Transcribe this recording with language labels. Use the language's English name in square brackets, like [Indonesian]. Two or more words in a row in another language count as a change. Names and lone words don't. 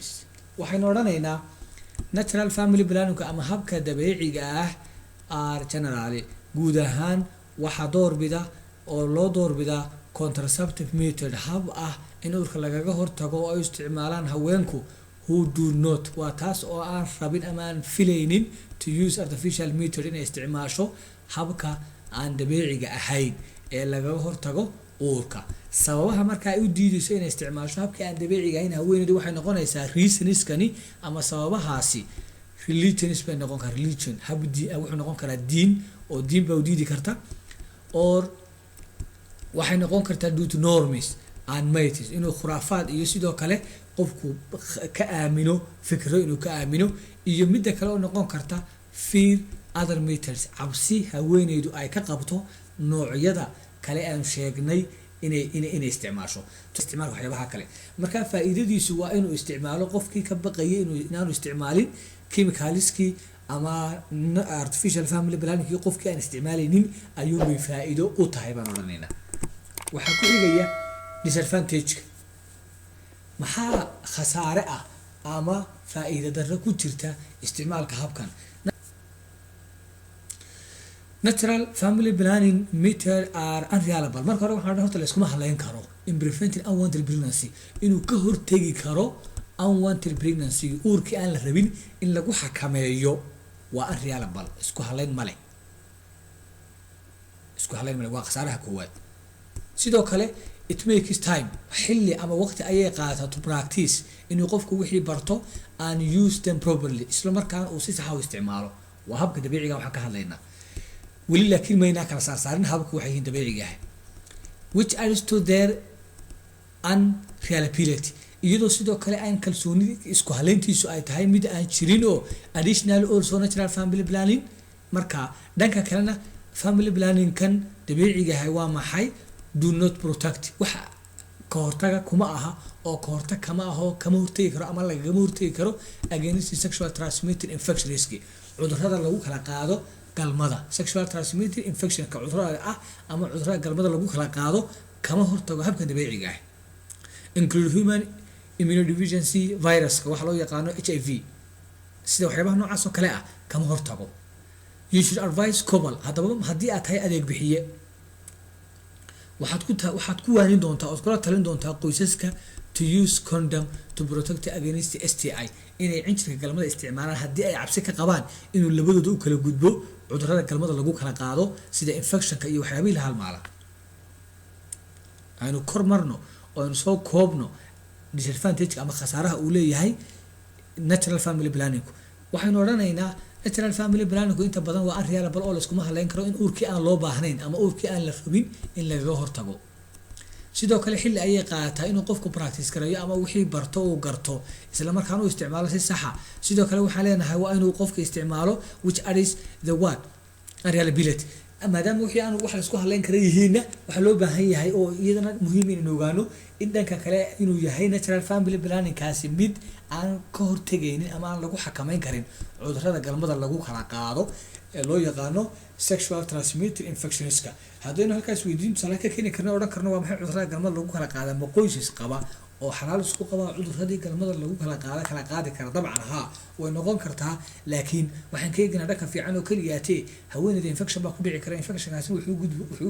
[Somali] waxaynu odhanaynaa [English] natural family planning [Somali] ama habka dabiiciga ah [English] are generally [Somali] guud ahaan waxaa doorbida oo loo doorbidaa [English] contraceptive method, [Somali] hab ah in uurka lagaga hortago oo ay isticmaalaan haweenku [English] who do not, [Somali] waa taas oo aan rabin ama aan filaynin [English] to use artificial method [Somali] inay isticmaasho habka aan dabiiciga ahayn ee lagaga hortago uurka. sababaha marka ay u diidayso inay isticmaasho habkii aan dabiiciga ahayn haweeneydu waxay noqonaysaa reasonskani ama sababahaasi religions bay noqon karaa, religion wuxuu noqon karaa diin oo diin baa u diidi karta, or waxay noqon kartaa [English] due to norms and myths, [Somali] inuu khuraafaad iyo sidoo kale qofku ka aamino fikro inuu ka aamino, iyo midda kale oo noqon karta [English] fear other methods, [Somali] cabsi haweeneydu ay ka qabto noocyada kale aan sheegnay inay isticmaasho waxyaabaha kale. marka faa'iidadiisu waa inuu isticmaalo qofkii ka baqayay inaanu isticmaalin chemicalskii ama [English] artificial family planning [Somali] qofkii aan isticmaalaynin ayuu bay faa'iido u tahay baan odhanaynaa. waxaa ku xigaya disadvantage, maxaa khasaare ah ama faa'iido darro ku jirta isticmaalka habkan. [English] natural family planning method are unreliable. [Somali] marka hore waxaan horta la iskuma halayn karo in [English] preventing unwanted pregnancy, [Somali] inuu ka hortegi karo [English] unwanted pregnancy, [Somali] uurkii aan la rabin in lagu xakameeyo waa unreliable, isku halayn male waa khasaaraha koowaad. sidoo kale [English] it makes time, [Somali] xilli ama waqti ayay qaadataa [English] to practice, [Somali] inuu qofku wixii barto [English] and use them properly, [Somali] isla markaana uu si sax ah u isticmaalo. waa habka dabiiciga waxaan ka hadlaynaa. weli laakiin maynaa kala saarsaarin hababka waxay yihiin dabiiciga ah. [English] which adds to their unreliability [Somali] iyadoo sidoo kale aan kalsoonida isku haleyntiisu ay tahay mid aan jirin oo [English] additional also natural family planning [Somali] marka dhanka kalena [English] family planning [Somali] kan dabiiciga ah waa maxay [English] do not protect [Somali] waxa ka hortaga kuma aha oo ka hortag kama aho kama hortagi karo ama lagama hortagi karo [English] against sexual transmitted infection risk [Somali] cudurrada lagu kala qaado galmada [English] sexual transmitted infection [Somali] ka cudurrada ah ama cudurrada galmada lagu kala qaado kama hortago habka dabiiciga ah [English] include human immunodeficiency virus [Somali] waxa loo yaqaano HIV sida waxyaabaha noocaas oo kale ah kama hortago [English] you should advise couple [Somali] hadaba hadii aad tahay adeeg bixiye waxaad ku waanin doontaa oo kula talin doontaa qoysaska [English] to use condom to protect against STI [Somali] inay cinjirka galmada isticmaalaan hadii ay cabsi ka qabaan inuu labadooda u kala gudbo cudurrada galmada lagu kala qaado sida infectionka iyo waxyaabaha la halmaala aynu kormarno oo aynu soo koobno disadvantage ama khasaaraha uu leeyahay [English] natural family planning [Somali] waxaynu oranaynaa [English] natural family planning [Somali] inta badan waa unreliable oo la isku haleyn karo in uurkii aan loo baahnayn ama uurkii aan la rabin in laga hortago sidoo kale xilli ay qaataa inuu qofku practice karayo ama wixii barto uu garto isla markaana uu isticmaalo si sax ah sidoo kale waxaan leenahay waa inuu qofka isticmaalo [English] which is the what [Somali] unreliability maadaama wixii aan wax la isku haleyn karo yihiina waxa loo baahan yahay oo iyadana muhiim in ogaano in dhanka kale inuu yahay [English] natural family planning [Somali] kaasi mid aan ka hortagaynin ama aan lagu xakameyn karin cudurrada galmada lagu kala qaado ee loo yaqaano [English] sexual transmitted infectionska [Somali] haddaynu halkaas weydiin tusaale ka keeni karno odhan karno waa maxay cudurrada galmada lagu kala qaada ma qoysas qaba oo xalaal isku qaba cudurradii galmada lagu kala qaadi kara dabcan ha way noqon kartaa laakiin waxaan ka eegnaa dhanka fiican oo kaliyaatee haweeneyda infection baa ku dhici kara infectionkaasi wuxuu